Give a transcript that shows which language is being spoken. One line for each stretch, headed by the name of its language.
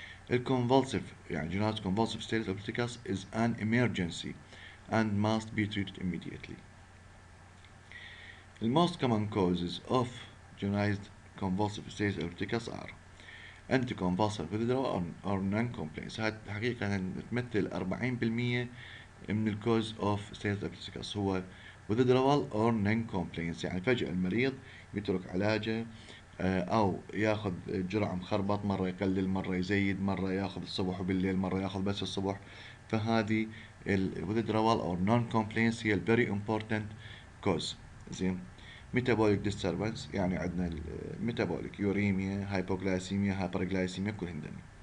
English: الconvulsive
Arabic: يعني
English: generalized convulsive status epilepticus is an emergency and must be treated immediately. The most common causes of generalized convulsive status epilepticus are anticonvulsant withdrawal or non-compliance.
Arabic: هاي حقيقة تمثل 40% من الكوز اوف status epilepticus هو
English: withdrawal or non-compliance،
Arabic: يعني فجأة المريض يترك علاجه او ياخذ جرعة مخربط، مرة يقلل مرة يزيد، مرة ياخذ الصبح وبالليل، مرة ياخذ بس الصبح. فهذه
English: withdrawal or non-compliance هي ال very important cause.
Arabic: زين.
English: metabolic disturbance
Arabic: يعني عندنا metabolic يوريميا، هايبوغلايسيميا، هايبرغلايسيميا، كل هندني.